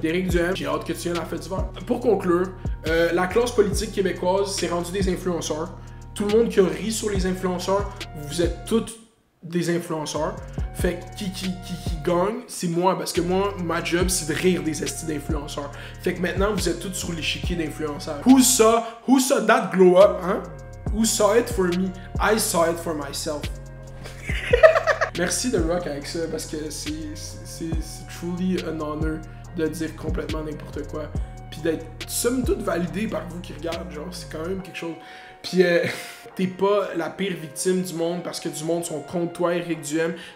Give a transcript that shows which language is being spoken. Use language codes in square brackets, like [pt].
[fr] Éric Duhem, j'ai hâte que tu viennes à la fête d'hiver. Pour conclure, la classe politique québécoise s'est rendue des influenceurs. Tout le monde qui a ri sur les influenceurs, vous êtes tous des influenceurs. Fait que qui gagne, c'est moi. Parce que moi, ma job, c'est de rire des estis d'influenceurs. Fait que maintenant, vous êtes tous sur l'échiquier d'influenceurs. [en] Who saw that glow up, hein? Who saw it for me? I saw it for myself. [fr] Merci de rock avec ça, parce que c'est [en] truly an honor [fr] de dire complètement n'importe quoi. Puis d'être somme toute validé par vous qui regardent, genre, c'est quand même quelque chose. Puis t'es pas la pire victime du monde parce que du monde sont contre toi, Éric Duhem.